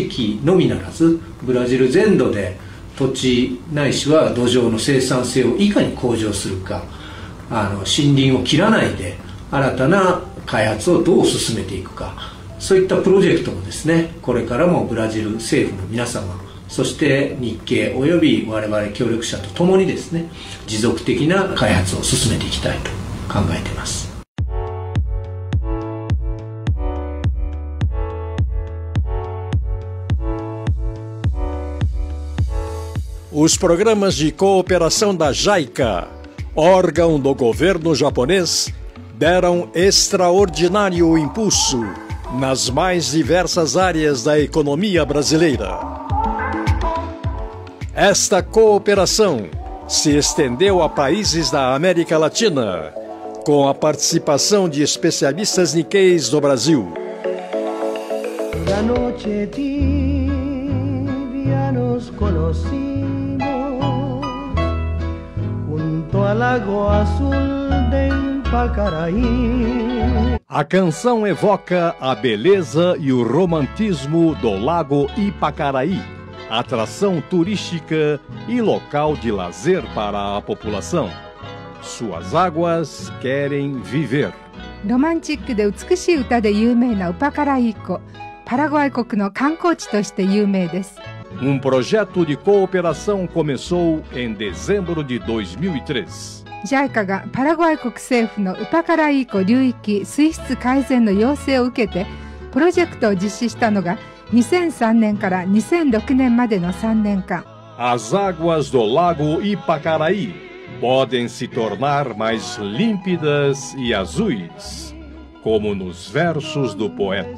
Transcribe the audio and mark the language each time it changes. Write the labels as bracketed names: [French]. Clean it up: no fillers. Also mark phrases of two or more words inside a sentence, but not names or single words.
[Japanese] 域のみならずブラジル全土で土地ないしは土壌の生産性をいかに向上するか、森林を切らないで新たな開発をどう進めていくか、そういったプロジェクトもですね、これからもブラジル政府の皆様、そして日系および我々協力者とともにですね、持続的な開発を進めていきたいと考えています。 [Portuguese] Os programas de cooperação da JICA, órgão do governo japonês, deram extraordinário impulso nas mais diversas áreas da economia brasileira. Esta cooperação se estendeu a países da América Latina, com a participação de especialistas Nikkeis do Brasil. [Spanish] La noche tibia nos conocimos junto al lago azul de Ipacaraí. [Portuguese] A canção evoca a beleza e o romantismo do Lago Ipacaraí, atração turística e local de lazer para a população. Suas águas querem viver. [Japanese] ロマンチックで美しい歌で有名なウパカライ湖、パラグアイ国の観光地として有名です。 [Portuguese] projeto de cooperação começou em dezembro de 2003. [Japanese] JICA がパラグアイ国政府のウパカライ湖流域水質改善の要請を受けてプロジェクトを実施したのが2003年から2006年までの3年間。 [Portuguese] As águas do Lago Ipacaraí podem se tornar mais límpidas e azuis, como nos versos do poeta.